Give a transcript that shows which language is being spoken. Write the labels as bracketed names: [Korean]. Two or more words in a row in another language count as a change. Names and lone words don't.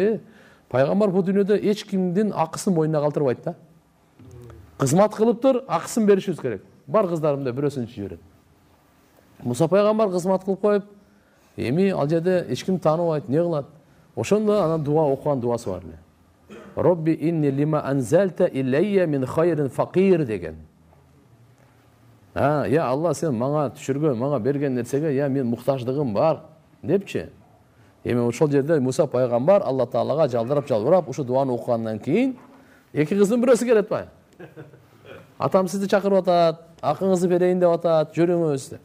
[Kyrgyz] Пайгамбар бул дүйнөдө эч кимдин акысын мойнуна калтырбайт да. Кызмат кылыптыр, акысын беришибиз керек. Бар кыздарымда бирөөсүн жиберет. Муса пайгамбар кызмат кылып коюп, эми ал жерде эч ким тааныбайт, не кылат? Ошондо анан дуа окуган дуасы бар эле. [Arabic] رب إني لما أنزلت إلي من خير فقير деген. [Kyrgyz] Я Алла, сен мага түшүргөн, мага берген нерсеге я мен муктаждыгым бар депчи. Эми ошол жерде Муса пайгамбар Алла Таалага жалбырап ушу дуаны окугандан кийин эки кыздын бирөөсү келет бай. Атам сизди чакырып атат, акыңызды берейин деп атат, жүрүңүз деп.